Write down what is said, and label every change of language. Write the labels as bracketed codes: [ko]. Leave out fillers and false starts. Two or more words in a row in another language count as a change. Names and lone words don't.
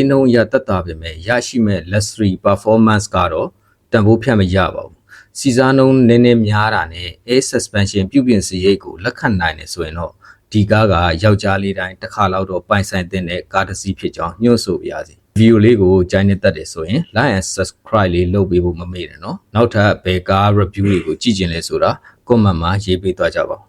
[my] နှုန်းရတက်တာပဲမဲ့ရရှိမဲ့ luxury performance ကတော့တန်ဖိုးဖြတ်မရပါဘူး။စီစားနှုန်းနည်းနည်းများတာနဲ့ [en] air suspension [my] ပြုပြင်စရိတ်ကိုလက်ခံနိုင်တယ်ဆိုရင်တော့ဒီကားကယောက်ျားလေးတိုင်းတစ်ခါလောက်တော့ပိုင်ဆိုင်တဲ့ကားတစ်စီးဖြစ်ကြောင်းညွှန်ဆိုပါရစေ။ဗီဒီယိုလေးကိုကြိုက်နေတတ်တယ်ဆိုရင် [en] like and subscribe [my] လေးလုပ်ပေးဖို့မမေ့နဲ့နော်။နောက်ထပ်ဘယ်ကား review တွေကိုကြည့်ကျင်လဲဆိုတာ comment မှာရေးပေးသွားကြပါဦး